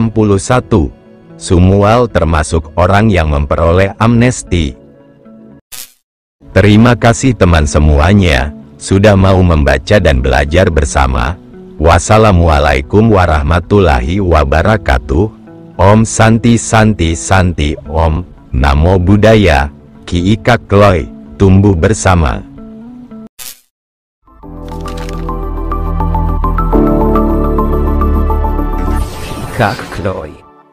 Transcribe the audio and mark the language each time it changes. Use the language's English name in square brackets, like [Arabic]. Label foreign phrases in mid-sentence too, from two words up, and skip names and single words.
[Indonesian] Sumual termasuk orang yang memperoleh amnesti. Terima kasih teman semuanya, sudah mau membaca dan belajar bersama. [Arabic] والسلام عليكم ورحمة الله وبركاته. [Sanskrit] ॐ शान्तिः शान्तिः शान्तिः ॐ. [Pali] Namo Buddhaya. [Indonesian] Ki Ika Kloy, tumbuh bersama. Kak Kloy.